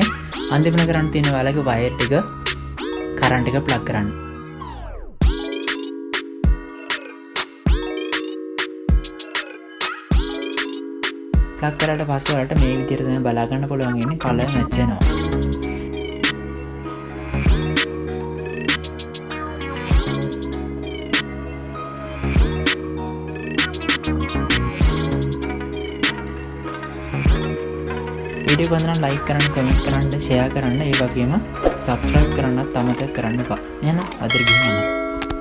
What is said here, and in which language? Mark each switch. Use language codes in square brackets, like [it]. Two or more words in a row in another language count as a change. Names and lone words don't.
[si] අන්තිමට කරන්න තියෙන ඔයාලගේ වයර් ටික කරන්ට් එක ප්ලග් කරන්න. ප්ලග් කරාට පස්සේ ඔයාලට මේ විදිහට තමයි බලා ගන්න පුළුවන් වෙන්නේ [en] colour match [si] වෙනවා. [hi] वीडियो को लाइक करना कमेंट करना शेयर करना ये वगैरह सब्सक्राइब करना अमतक करना है ना अदर